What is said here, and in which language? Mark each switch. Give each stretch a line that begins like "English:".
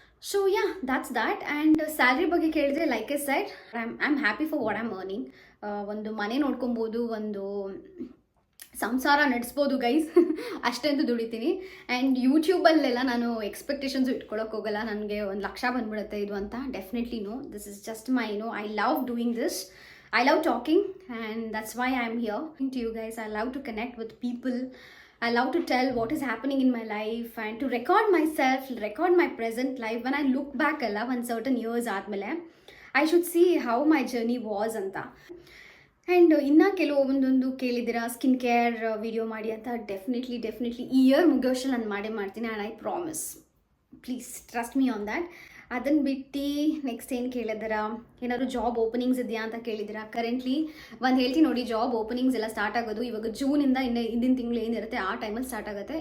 English: So yeah that's that. And salary
Kannada: ಬಗ್ಗೆ ಕೇಳಿದ್ರೆ
English: Like a side I am happy for what am earning.
Kannada: ಒಂದು ಮನೆ ನೋಡ್ಕೊಬೋದು, ಒಂದು ಸಂಸಾರ ನಡೆಸ್ಬೋದು ಗೈಸ್. ಅಷ್ಟಂತೂ ದುಡಿತೀನಿ. ಆ್ಯಂಡ್ ಯೂಟ್ಯೂಬಲ್ಲೆಲ್ಲ ನಾನು ಎಕ್ಸ್ಪೆಕ್ಟೇಷನ್ಸು ಇಟ್ಕೊಳಕ್ಕೆ ಹೋಗಲ್ಲ, ನನಗೆ 1,00,000 ಬಂದ್ಬಿಡುತ್ತೆ ಇದು ಅಂತ.
English: Definitely no, this is just my I love doing this. I love talking, and that's why I'm here to you guys. I love to connect with people. I love to tell what is happening in my life and to record myself, record my present life. When I look back one certain years
Kannada: ಆದಮೇಲೆ
English: I should see how my journey was ಅಂತ.
Kannada: And ಇನ್ನು ಕೆಲವೊಂದೊಂದು ಕೇಳಿದ್ದೀರಾ skin care video ಮಾಡಿ ಅಂತ. Definitely ಈ year ಮುಗಿಯೋಷ್ಟು ನಾನು ಮಾಡೇ ಮಾಡ್ತೀನಿ,
English: And I promise. Please trust me on that.
Kannada: ಅದನ್ನು ಬಿಟ್ಟು ನೆಕ್ಸ್ಟ್ ಏನು ಕೇಳಿದ್ದೀರಾ, ಏನಾದರೂ ಜಾಬ್ ಓಪನಿಂಗ್ಸ್ ಇದೆಯಾ ಅಂತ ಕೇಳಿದ್ದೀರಾ. ಕರೆಂಟ್ಲಿ ಒಂದು ಹೇಳ್ತೀನಿ ನೋಡಿ, ಜಾಬ್ ಓಪನಿಂಗ್ಸ್ ಎಲ್ಲ ಸ್ಟಾರ್ಟ್ ಆಗೋದು ಇವಾಗ ಜೂನಿಂದ ಹಿಂದಿನ ತಿಂಗಳು ಏನಿರುತ್ತೆ ಆ ಟೈಮಲ್ಲಿ ಸ್ಟಾರ್ಟ್ ಆಗುತ್ತೆ.